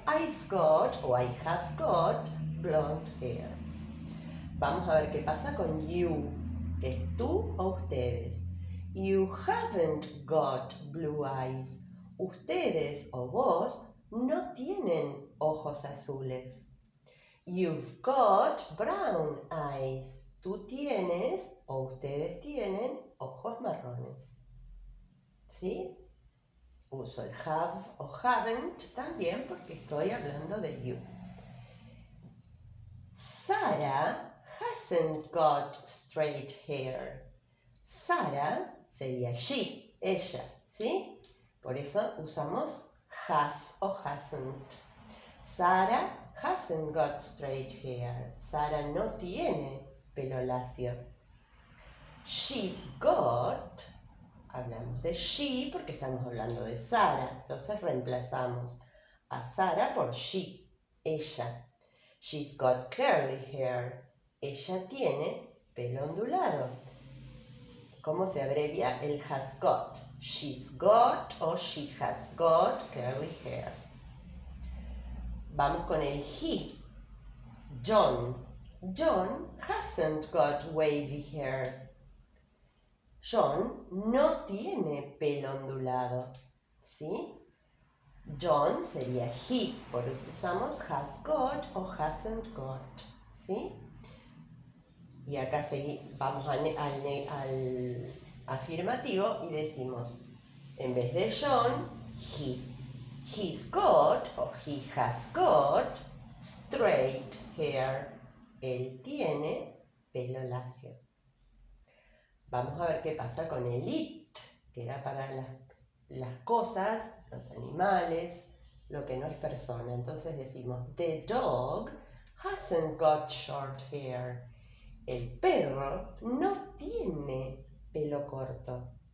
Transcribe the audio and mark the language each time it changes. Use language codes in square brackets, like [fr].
[en] I've got o I have got blonde hair. [es] Vamos a ver qué pasa con you, que es tú o ustedes. [en] You haven't got blue eyes. [es] Ustedes o vos no tienen ojos azules. [en] You've got brown eyes. [es] Tú tienes o ustedes tienen ojos marrones. ¿Sí? Uso el have o haven't también porque estoy hablando de you. [en] Sarah hasn't got straight hair. [es] Sarah sería she, ella, ¿sí? Por eso usamos has o hasn't. [en] Sarah hasn't got straight hair. [es] Sarah no tiene pelo lacio. [en] She's got [es] hablamos de she porque estamos hablando de Sara. Entonces reemplazamos a Sara por she, ella. [en] She's got curly hair. [es] Ella tiene pelo ondulado. ¿Cómo se abrevia el has got? [en] She's got o she has got curly hair. [es] Vamos con el he. John. [en] John hasn't got wavy hair. [es] John no tiene pelo ondulado. ¿Sí? John sería he, por eso usamos has got o hasn't got. ¿Sí? Y acá vamos al afirmativo y decimos, en vez de John, he. [en] He's got o he has got straight hair. [es] Él tiene pelo lacio. Vamos a ver qué pasa con el it, que era para las cosas, los animales, lo que no es persona. Entonces decimos, [en] the dog hasn't got short hair. [es] El perro no tiene pelo corto.